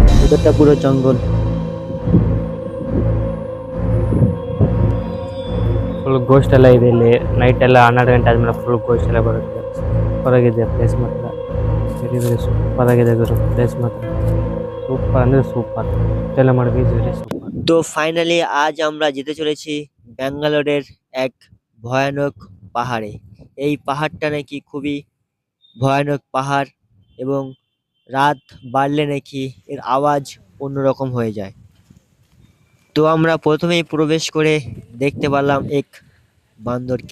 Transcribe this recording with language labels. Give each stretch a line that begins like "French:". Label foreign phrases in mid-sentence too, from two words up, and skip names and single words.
Bangla: ভেতরটা পুরো জঙ্গল।
English: full ghost
Kannada: ಎಲ್ಲ ಇದೆ ಇಲ್ಲಿ. ನೈಟ್ ಎಲ್ಲ 12 ಗಂಟೆ ಆದ್ಮೇಲೆ
English: full ghost
Kannada: ಎಲ್ಲ ಬರುತ್ತೆ. ಸೂಪರ್ ಆಗಿದೆ ಪ್ಲೇಸ್ ಮಾತ್ರ.
English: very very super
Kannada: ಆಗಿದೆ ಗುರು ಪ್ಲೇಸ್ ಮಾತ್ರ. ಸೂಪರ್ ಅಂದ್ರೆ ಸೂಪರ್. ಎಲ್ಲ ಮಾಡಿ
English: very super.
Bangla: তো ফাইনালি আজ আমরা যেতে চলেছি ব্যাঙ্গালোরের এক ভয়ানক পাহাড়ে। এই পাহাড়টা নাকি খুবই ভয়ানক পাহাড় এবং রাত বাড়লে নাকি এর আওয়াজ অন্যরকম হয়ে যায়। তো আমরা প্রথমেই প্রবেশ করে দেখতে পেলাম এক বান্দরকে।